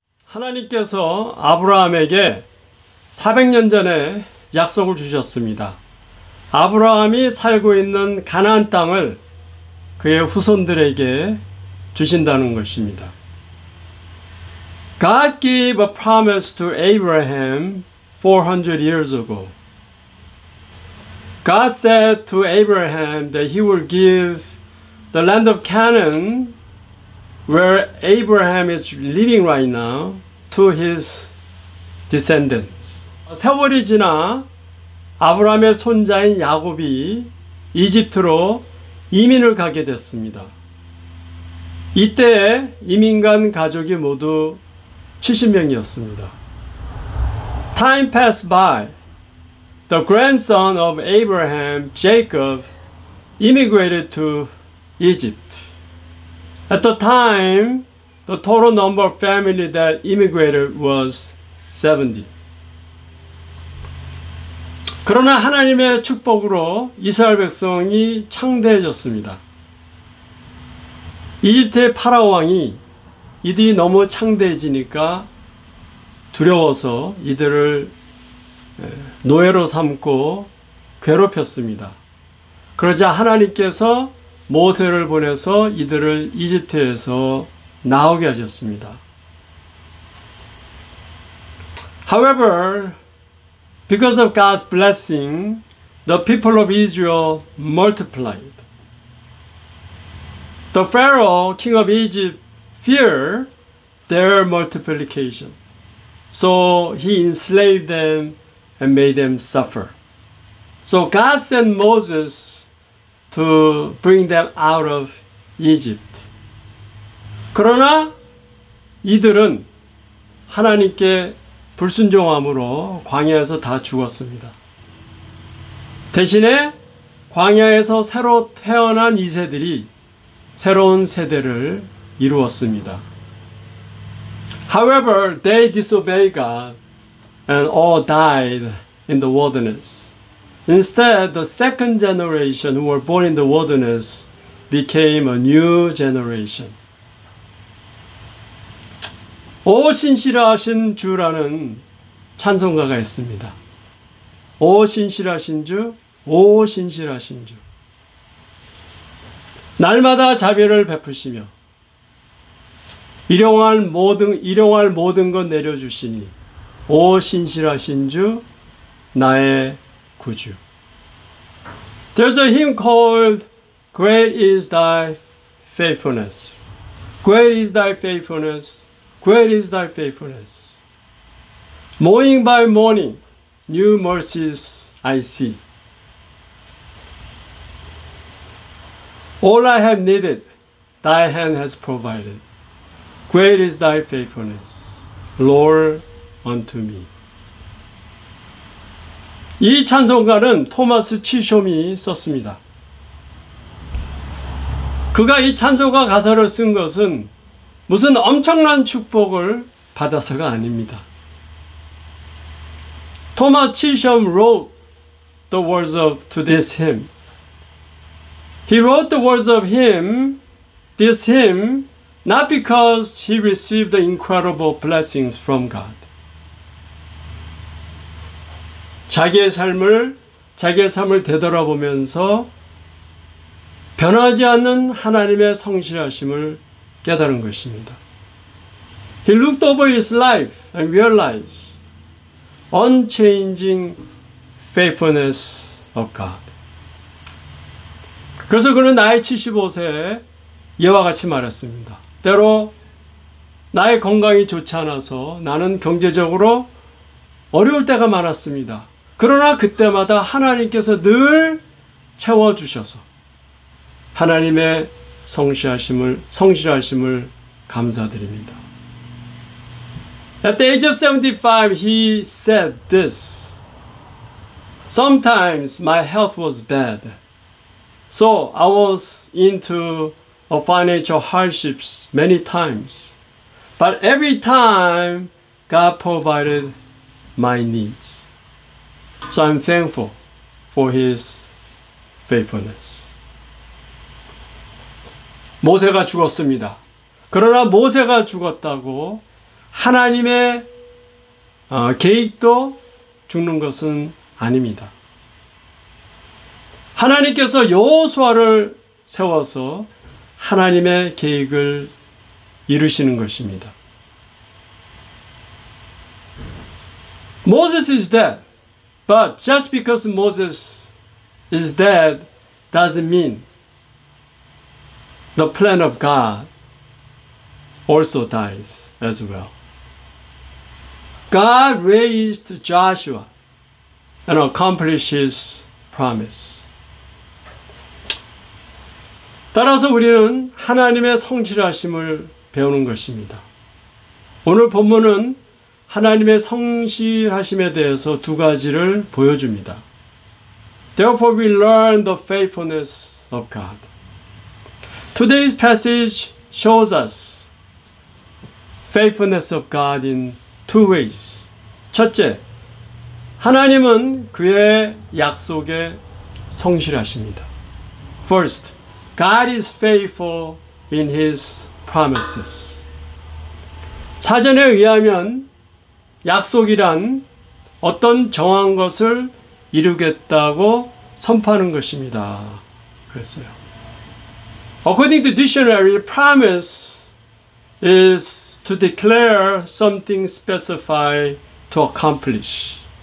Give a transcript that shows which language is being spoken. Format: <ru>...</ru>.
<ko>하나님께서 아브라함에게 400년 전에 약속을 주셨습니다. 아브라함이 살고 있는 가나안 땅을 그의 후손들에게 주신다는 것입니다.</ko> <en>God gave a promise to Abraham 400 years ago. God said to Abraham that he will give the land of Canaan, where Abraham is living right now, to his descendants.</en> <ko>세월이 지나 아브라함의 손자인 야곱이 이집트로 이민을 가게 됐습니다. 이때 이민 간 가족이 모두 70명이었습니다.</ko> <en>Time passed by. The grandson of Abraham, Jacob, immigrated to Egypt. At the time, the total number of families that immigrated was 70.</en> <ko>그러나 하나님의 축복으로 이스라엘 백성이 창대해졌습니다. 이집트의 파라오 왕이 이들이 너무 창대해지니까 두려워서 이들을 노예로 삼고 괴롭혔습니다. 그러자 하나님께서 모세를 보내서 이들을 이집트에서 나오게 하셨습니다.</ko> <en>However, because of God's blessing, the people of Israel multiplied. The Pharaoh, king of Egypt, feared their multiplication. So he enslaved them and made them suffer. So God sent Moses to bring them out of Egypt.</en> <ko>그러나 이들은 하나님께 불순종함으로 광야에서 다 죽었습니다. 대신에 광야에서 새로 태어난 2세들이 새로운 세대를 이루었습니다.</ko> <en>However, they disobeyed God and all died in the wilderness. Instead, the second generation who were born in the wilderness became a new generation.</en> <ko>오 신실하신 주라는 찬송가가 있습니다. 오 신실하신 주, 오 신실하신 주. 날마다 자비를 베푸시며 일용할 모든 것 내려주시니 오 신실하신 주, 나의 구주.</ko> <en>There's a hymn called Great is thy faithfulness. Great is thy faithfulness. Great is thy faithfulness. Morning by morning, new mercies I see. All I have needed, thy hand has provided. Great is thy faithfulness, Lord, unto me.</en> <ko>이 찬송가는 토마스 치숑이 썼습니다. 그가 이 찬송가 가사를 쓴 것은 무슨 엄청난 축복을 받아서가 아닙니다.</ko> <en>Thomas Chisholm wrote the words to this hymn. He wrote the words of this hymn, not because he received the incredible blessings from God.</en> <ko>자기의 삶을 되돌아보면서 변하지 않는 하나님의 성실하심을 깨달은 것입니다.</ko> <en>He looked over his life and realized unchanging faithfulness of God.</en> <ko>그래서 그는 나이 75세에 이와 같이 말했습니다. 때로 나의 건강이 좋지 않아서 나는 경제적으로 어려울 때가 많았습니다. 그러나 그때마다 하나님께서 늘 채워주셔서 하나님의 성실하심을 감사드립니다.</ko> <en>At the age of 75, he said this. Sometimes my health was bad, so I was into financial hardships many times. But every time, God provided my needs. So I'm thankful for his faithfulness.</en> <ko>모세가 죽었습니다. 그러나 모세가 죽었다고 하나님의 계획도 죽는 것은 아닙니다. 하나님께서 여호수아를 세워서 하나님의 계획을 이루시는 것입니다.</ko> <en>Moses is dead, but just because Moses is dead doesn't mean the plan of God also dies as well. God raised Joshua and accomplished his promise.</en> <ko>따라서 우리는 하나님의 성실하심을 배우는 것입니다. 오늘 본문은 하나님의 성실하심에 대해서 두 가지를 보여줍니다.</ko> <en>Therefore we learn the faithfulness of God. Today's passage shows us faithfulness of God in two ways.</en> <ko>첫째, 하나님은 그의 약속에 성실하십니다.</ko> <en>First, God is faithful in His promises.</en> <ko>사전에 의하면 약속이란 어떤 정한 것을 이루겠다고 선포하는 것입니다. 그랬어요.</ko> <en>According to dictionary, promise is to declare something specified to accomplish.</en>